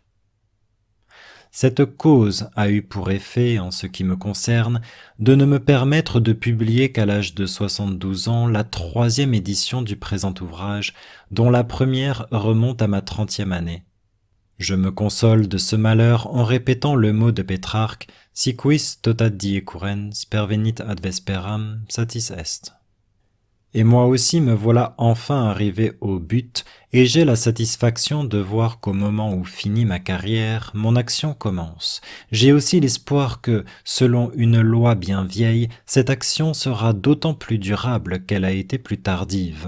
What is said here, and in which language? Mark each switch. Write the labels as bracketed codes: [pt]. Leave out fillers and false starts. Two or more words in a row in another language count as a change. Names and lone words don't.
[fr] Cette cause a eu pour effet, en ce qui me concerne, de ne me permettre de publier qu'à l'âge de 72 ans la 3e édition du présent ouvrage, dont la première remonte à ma 30e année. Je me console de ce malheur en répétant le mot de Pétrarque « [la] Si quis totat die currens, pervenit ad vesperam, satis est ». [fr] Et moi aussi me voilà enfin arrivé au but, et j'ai la satisfaction de voir qu'au moment où finit ma carrière, mon action commence. J'ai aussi l'espoir que, selon une loi bien vieille, cette action sera d'autant plus durable qu'elle a été plus tardive.